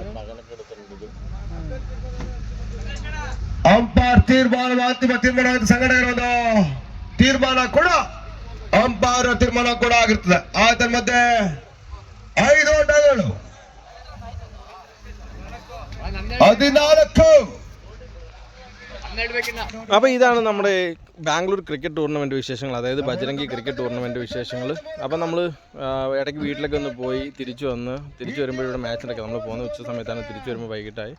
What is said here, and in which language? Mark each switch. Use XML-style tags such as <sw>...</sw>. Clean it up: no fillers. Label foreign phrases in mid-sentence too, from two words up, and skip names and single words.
<kn>ಅಂಪೈರ್ ತೀರ್ಮಾನ, ಅಂತಿಮ ತೀರ್ಮಾನ ಸಂಘಟನೆಗಳ ತೀರ್ಮಾನ ಕೂಡ ಅಂಪೈರ್ ತೀರ್ಮಾನ ಕೂಡ ಆಗಿರ್ತದೆ. ಆತನ ಮಧ್ಯೆ 5 ಓಟಗಳು, 14.</kn> <ml>അപ്പോൾ ഇതാണ് നമ്മുടെ ബാംഗ്ലൂർ ക്രിക്കറ്റ് ടൂർണമെൻറ്റ് വിശേഷങ്ങൾ, അതായത് ബജ്രംഗി ക്രിക്കറ്റ് ടൂർണമെൻറ്റ് വിശേഷങ്ങൾ. അപ്പം നമ്മൾ ഇടയ്ക്ക് വീട്ടിലൊക്കെ ഒന്ന് പോയി തിരിച്ചു വരുമ്പോഴും ഇവിടെ മാച്ചിലൊക്കെ നമ്മൾ പോകുന്ന ഉച്ച സമയത്താണ്, തിരിച്ചു വരുമ്പോൾ വൈകിട്ടായി.</ml>